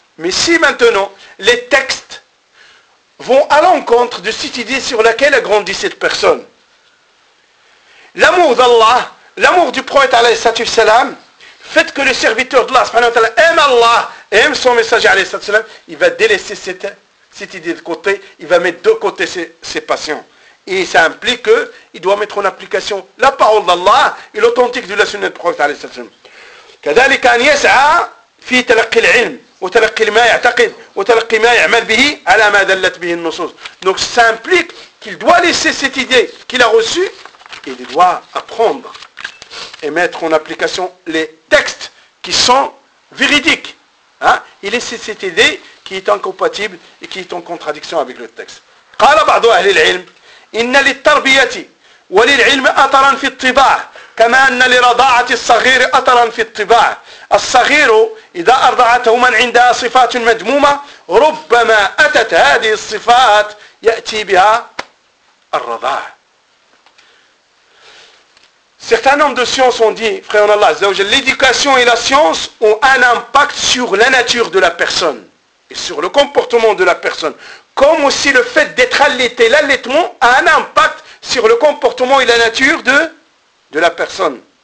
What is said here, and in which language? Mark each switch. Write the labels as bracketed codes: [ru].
[fr] Mais si maintenant les textes vont à l'encontre de cette idée sur laquelle a grandi cette personne, l'amour d'Allah, l'amour du prophète alayhi salatu wassalam, fait que le serviteur d'Allah subhanahu wa ta'ala aime Allah, aime son messager alayhi salatu wassalam, il va délaisser cette idée de côté, il va mettre de côté ses passions. Et ça implique qu'il doit mettre en application la parole d'Allah et l'authentique de la sunna du prophète alayhi salatu wassalam. [ar] كذلك أن يسعى في تلقي العلم وتلقي ما يعتقد وتلقي ما يعمل به على ما دلت به النصوص. [fr] Donc ça implique qu'il doit laisser cette idée qu'il a reçue et il doit apprendre et mettre en application les textes qui sont véridiques. Il laisse cette idée qui est incompatible et qui est en contradiction avec le texte. [ar] قال بعض أهل العلم إن للتربية وللعلم أثرا في الطباع كما أن لرضاعة الصغير أثرا في الطباع. الصغير إذا أرضعته من عندها صفات مدمومة ربما أتت هذه الصفات يأتي بها الرضاعة. [fr] Certains hommes de science ont dit, frère en Allah, l'éducation et la science ont un impact sur la nature de la personne et sur le comportement de la personne. Comme aussi le fait d'être allaité, l'allaitement a un impact sur le comportement et la nature de la personne.